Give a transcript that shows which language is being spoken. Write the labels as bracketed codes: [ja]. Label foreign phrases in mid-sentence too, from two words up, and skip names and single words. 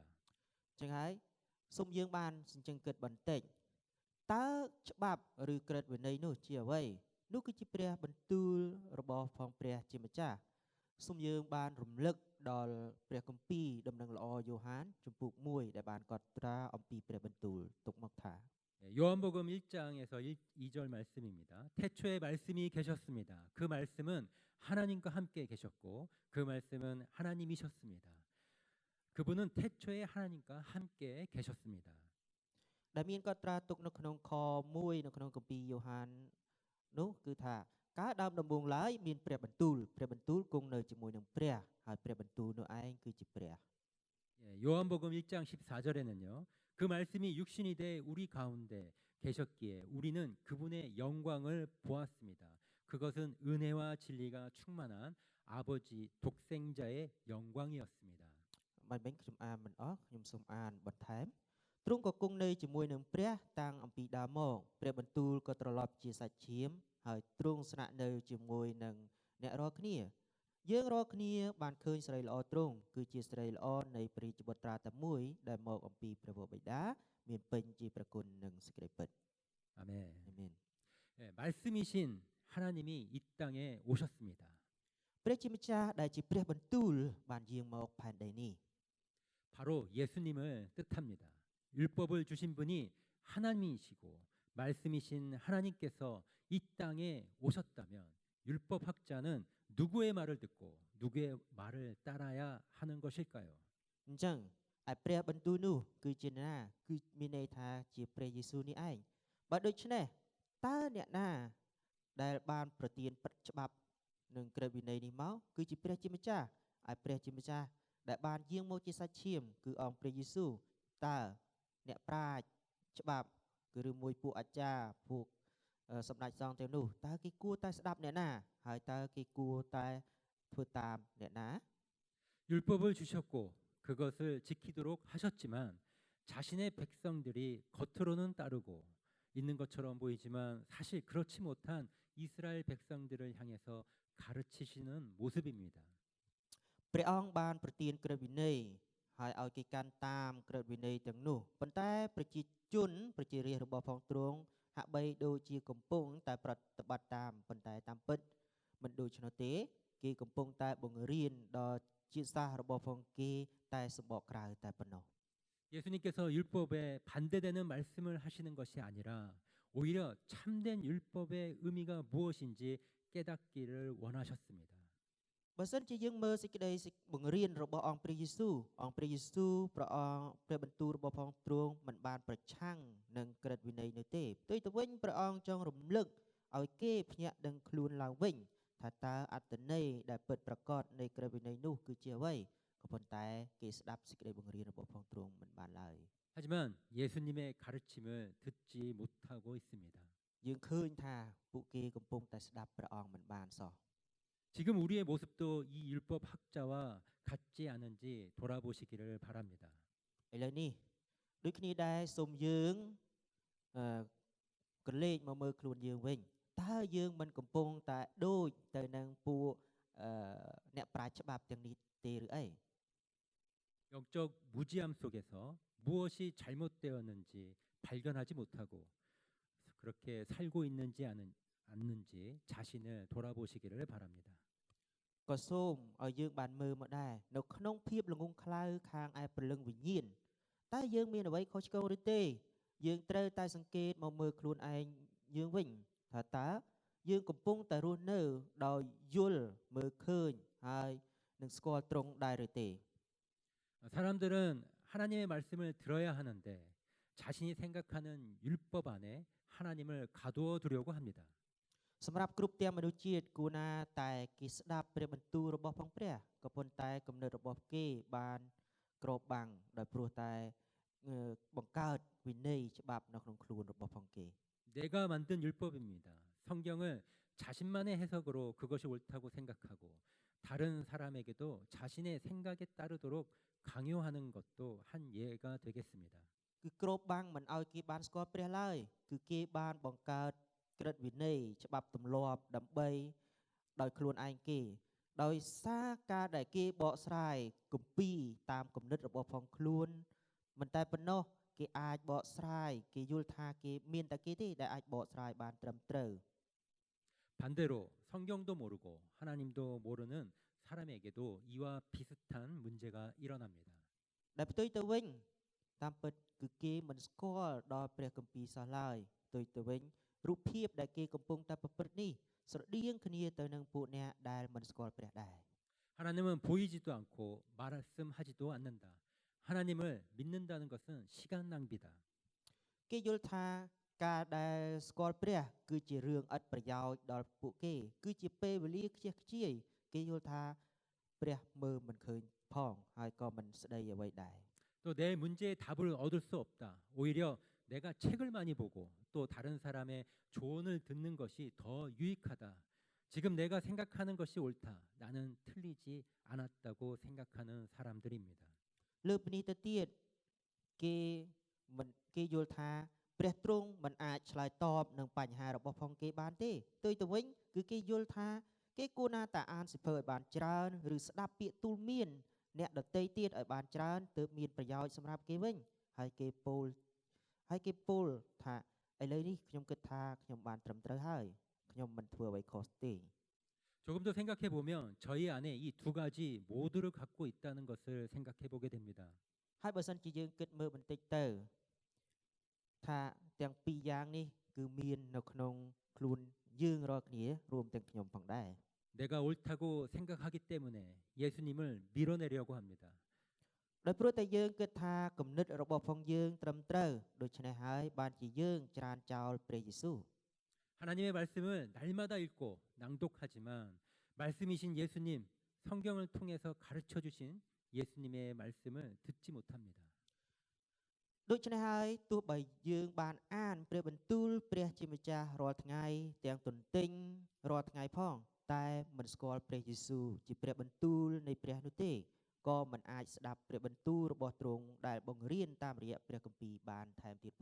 [km] អញ្ចឹងហើយសូមយើងបានសញ្ជឹងគិតបន្តិចតើច្បាប់ឬក្រឹតវិន័យនោះជាអ្វីនោះគឺជាព្រះបន្ទូលរបស់ផងព្រះជាម្ចាស់សូមយើងបានរំលឹកដល់ព្រះគម្ពីរដំណឹងល្អយ៉ូហានជំពូក1ដែលបានកត់ត្រាអំពីព្រះបន្ទូលទុកមកថា [ko] 요한복음 1장에서 2절 말씀입니다. 태초에 말씀이 계셨습니다. 그 말씀은 하나님과 함께 계셨고 그 말씀은 하나님이셨습니다. 그분은 태초에 하나님과 함께 계셨습니다. [km] ដែលមានកត់ត្រាទុកនៅក្នុងខ1នៅក្នុងគម្ពីរយ៉ូហាននោះគឺថាកាលដើមដំបូងឡើយមានព្រះបន្ទូលគង់នៅជាមួយនឹងព្រះហើយព្រះបន្ទូលនោះឯងគឺជាព្រះ [ko] 요한복음 1장 14절에는요. 그 말씀이 육신이 돼 우리 가운데 계셨기에 우리는 그분의 영광을 보았습니다. 그것은 은혜와 진리가 충만한 아버지 독생자의 영광이었습니다. [km] មិនមែនខ្ញុំអានមិនអស់ខ្ញុំសូមអានបន្ថែមទ្រង់ក៏គង់នៅជាមួយនឹងព្រះតាំងអំពីដើមមកព្រះបន្ទូលក៏ត្រឡប់ជាសាច់ឈាមហើយទ្រង់ស្នាក់នៅជាមួយនឹងអ្នករាល់គ្នាយើងរាល់គ្នាបានឃើញស្រីល្អទ្រង់គឺជាស្រីល្អនៃព្រះរាជបុត្រាតែមួយដែលមកអំពីព្រះវរបិតាមានពេញជាប្រគុណនិងសេចក្តីពិត [ko] 아멘. [km] អាមែន [ko] 말씀이신 하나님이 이 땅에 오셨습니다. [km] ព្រះជាម្ចាស់ដែលជាព្រះបន្ទូលបានយាងមកផែនដីនេះ [ko] 바로 예수님을 뜻합니다. 율법을 주신 분이 하나님이시고 말씀이신 하나님께서 이 땅에 오셨다면 율법학자는 누구의 말을 듣고 누구의 말을 따라야 하는 것일까요? [km] អញ្ចឹងឯព្រះបន្ទូលនោះគឺជាណាគឺមានន័យថាជាព្រះយេស៊ូវនេះឯងបើដូច្នេះតើអ្នកណាដែលបានប្រទានពិតច្បាប់និងក្រឹតវិន័យនេះមកគឺជាព្រះជាម្ចាស់ឯព្រះជាម្ចាស់ដែលបានយាងមកជាសាច់ឈាមគឺអង្គព្រះយេស៊ូវតើអ្នកប្រាជ្ញច្បាប់គឺឬមួយពួកអាចារ្យពួកសម្ដេចសង្ឃទាំងនោះតើគេគួរតែស្ដាប់អ្នកណាហើយតើគេគួរតែធ្វើតាមអ្នកណា [ko] 율법을 주셨고 그것을 지키도록 하셨지만 자신의 백성들이 겉으로는 따르고 있는 것처럼 보이지만 사실 그렇지 못한 이스라엘 백성들을 향해서 가르치시는 모습입니다. [km] ព្រះអង្គបានប្រទានក្រឹតវិន័យហើយឲ្យគេកាន់តាមក្រឹតវិន័យទាំងនោះប៉ុន្តែប្រជារាស្ត្ររបស់ផងទ្រង់ហាក់បីដូចជាកំពុងតែប្រតិបត្តិតាមប៉ុន្តែតាមពិតមិនដូច្នោះទេគេកំពុងតែបង្រៀនដល់ជាតិសាសន៍របស់ផងគេតែសម្បកក្រៅតែប៉ុណ្ណោះ [ko] 예수님께서 율법에 반대되는 말씀을 하시는 것이 아니라 오히려 참된 율법의 의미가 무엇인지 깨닫기를 원하셨습니다. [km] បើសិនជាយើងមើលសេចក្តីបង្រៀនរបស់អង្គព្រះយេស៊ូវព្រះបន្ទូលរបស់ផងទ្រង់មិនបានប្រឆាំងនឹងក្រឹតវិន័យនោះទេផ្ទុយទៅវិញព្រះអង្គចង់រំលឹកឲ្យគេភ្ញាក់ដឹងខ្លួនឡើងវិញថាតើអត្ថន័យដែលពិតប្រាកដនៃក្រឹតវិន័យនោះគឺជាអ្វីក៏ប៉ុន្តែគេស្ដាប់សេចក្តីបង្រៀនរបស់ផងទ្រង់មិនបានឡើយ [ko] 하지만 예수님의 가르침을 듣지 못하고 있습니다. [km] យើងឃើញថាពួកគេកំពុងតែស្ដាប់ព្រះអង្គមិនបានសោះ [ko] 지금 우리의 모습도 이 율법 학자와 같지 않은지 돌아보시기를 바랍니다. [km] ឥឡូវនេះដូចគ្នាដែរសូមយើងក្រឡេកមកមើលខ្លួនយើងវិញតើយើងមិនកំពុងតែដូចទៅនឹងពួកអ្នកប្រាជ្ញច្បាប់ទាំងនេះទេឬអី [ko] 영적 무지함 속에서 무엇이 잘못되었는지 발견하지 못하고 그렇게 살고 있는지 않는지 자신을 돌아보시기를 바랍니다. [km] ក៏សូមឲ្យយើងបានមើលមកដែរនៅក្នុងភាពល្ងង់ខ្លៅខាងឯព្រលឹងវិញ្ញាណតើយើងមានអ្វីខុសឆ្គងឬទេយើងត្រូវតែសង្កេតមកមើលខ្លួនឯងយើងវិញថាតើយើងកំពុងតែរស់នៅដោយយល់មើលឃើញហើយនឹងស្គាល់ត្រង់ដែរឬទេ [ko] 사람들은 하나님의 말씀을 들어야 하는데 자신이 생각하는 율법 안에 하나님을 가두어 두려고 합니다. [km] សម្រាប់គ្រប់ទាំងមនុស្សជាតិគួរណាតែគេស្ដាប់ព្រះបន្ទូលរបស់ផងព្រះក៏ប៉ុន្តែគំនិតរបស់គេបានក្របបាំងដោយព្រោះតែបង្កើតវិន័យច្បាប់នៅក្នុងខ្លួនរបស់ផងគេ [ko] 내가 만든 율법입니다. 성경을 자신만의 해석으로 그것이 옳다고 생각하고 다른 사람에게도 자신의 생각에 따르도록 강요하는 것도 한 예가 되겠습니다. [km] គឺក្របបាំងមិនឲ្យគេបានស្គាល់ព្រះឡើយគឺគេបានបង្កើតក្រឹតវិន័យច្បាប់ទម្លាប់ដើម្បីដោយខ្លួនឯងគេដោយសារការដែលគេបកស្រាយគម្ពីរតាមគំនិតរបស់ផងខ្លួនមិនតែប៉ុណ្ណោះគេអាចបកស្រាយគេយល់ថាគេមានតែគេទេដែលអាចបកស្រាយបានត្រឹមត្រូវ [ko] 반대로 성경도 모르고 하나님도 모르는 사람에게도 이와 비슷한 문제가 일어납니다. [km] ដែលផ្ទុយទៅវិញតាមពិតគឺគេមិនស្គាល់ដល់ព្រះគម្ពីរសោះឡើយផ្ទុយទៅវិញរូបភាពដែលគេកំពុងតែប្រព្រឹត្តនេះស្រដៀងគ្នាទៅនឹងពួកអ្នកដែលមិនស្គាល់ព្រះដែរ [ko] 하나님은 보이지도 않고 말씀하지도 않는다. 하나님을 믿는다는 것은 시간 낭비다. [km] គេយល់ថាការដែលស្គាល់ព្រះគឺជារឿងឥតប្រយោជន៍ដល់ពួកគេគឺជាពេលវេលាខ្ជះខ្ជាយគេយល់ថាព្រះមើលមិនឃើញផងហើយក៏មិនស្ដីអ្វីដែរ [ko] 또 내 문제에 답을 얻을 수 없다. 오히려 내가 책을 많이 보고 또 다른 사람의 조언을 듣는 것이 더 유익하다. 지금 내가 생각하는 것이 옳다. 나는 틀리지 않았다고 생각하는 사람들입니다. [km] លើពីនេះទៅទៀតគេមិនគេយល់ថាព្រះទ្រង់មិនអាចឆ្លើយតបនឹងបញ្ហារបស់ផងគេបានទេផ្ទុយទៅវិញគឺគេយល់ថាគេគួរណាតែអានសិភើឲ្យបានច្រើនឬស្ដាប់ពាក្យទូលមានអ្នកដតីទៀតឲ្យបានច្រើនទើបមានប្រយោជន៍សម្រាប់គេវិញហើយគេពោលថាឥឡូវនេះខ្ញុំគិតថាខ្ញុំបានត្រឹមត្រូវហើយខ្ញុំមិនធ្វើអ្វីខុសទេ [ko] 조금 더 생각해 보면 저희 안에 이 두 가지 모두를 갖고 있다는 것을 생각해 보게 됩니다. [km] ហើយបើសិនជាយើងគិតមើលបន្តិចទៅថាទាំងពីរយ៉ាងនេះគឺមាននៅក្នុងខ្លួនយើងរាល់គ្នារួមទាំងខ្ញុំផងដែរ [ko] 내가 옳다고 생각하기 때문에 예수님을 밀어내려고 합니다. [km] ដោយព្រោះតែយើងគិតថាគំនិតរបស់ផងយើងត្រឹមត្រូវដូច្នេះហើយបានជាយើងច្រានចោលព្រះយេស៊ូវ [ko] 하나님의 말씀을 날마다 읽고 낭독하지만 말씀이신 예수님, 성경을 통해서 가르쳐 주신 예수님의 말씀을 듣지 못합니다. [km] ដូច្នេះហើយទោះបីយើងបានអានព្រះបន្ទូលព្រះជាម្ចាស់រាល់ថ្ងៃទាំងទន្ទិញរាល់ថ្ងៃផងតែមិនស្គាល់ព្រះយេស៊ូវជាព្រះបន្ទូលនៃព្រះនោះទេក៏មិនអាចស្ដាប់ព្រះបន្ទូលរបស់ទ្រង់ដែលបង្រៀនតាមរយៈព្រះគម្ពីរបានថែមទៀតផង